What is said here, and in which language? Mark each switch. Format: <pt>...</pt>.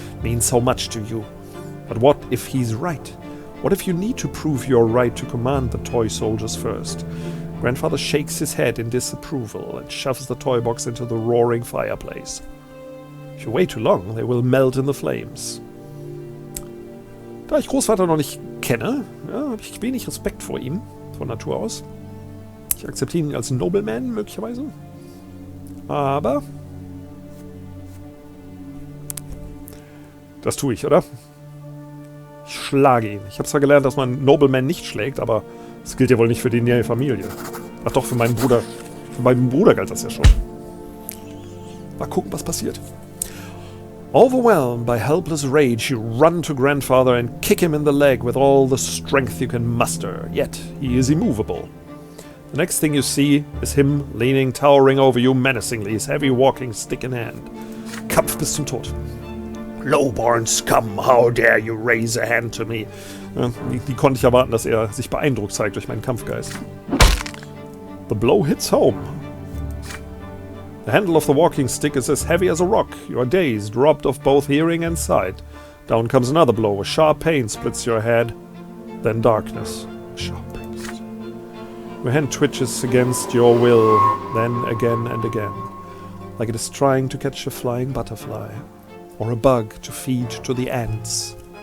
<en>It means so much to you. But what if he's right? What if you need to prove your right to command the toy soldiers first? Grandfather shakes his head in disapproval and shoves the toy box into the roaring fireplace. If you wait too long, they will melt in the flames.</en> <de>Da ich Großvater noch nicht kenne, ja, habe ich wenig Respekt vor ihm, von Natur aus. Ich akzeptiere ihn als Nobleman, möglicherweise. Aber das tue ich, oder? Ich schlage ihn. Ich habe zwar gelernt, dass man Nobleman nicht schlägt, aber das gilt ja wohl nicht für die nähere Familie. Ach doch, für meinen Bruder. Für meinen Bruder galt das ja schon. Mal gucken, was passiert.</de> <en>Overwhelmed by helpless rage, you run to grandfather and kick him in the leg with all the strength you can muster. Yet, he is immovable. The next thing you see is him leaning, towering over you menacingly, his heavy walking stick in hand.</en> <de>Kampf bis zum Tod.</de> <en>Low-born scum, how dare you raise a hand to me?</en> <de>Ja, die konnte ich erwarten, dass er sich beeindruckt zeigt durch meinen Kampfgeist.</de> <en>The blow hits home. The handle of the walking stick is as heavy as a rock. You are dazed, robbed of both hearing and sight. Down comes another blow. A sharp pain splits your head. Then darkness. Sharp pain. Your hand twitches against your will, then again and again, like it is trying to catch a flying butterfly, or a bug to feed to the ants.</en>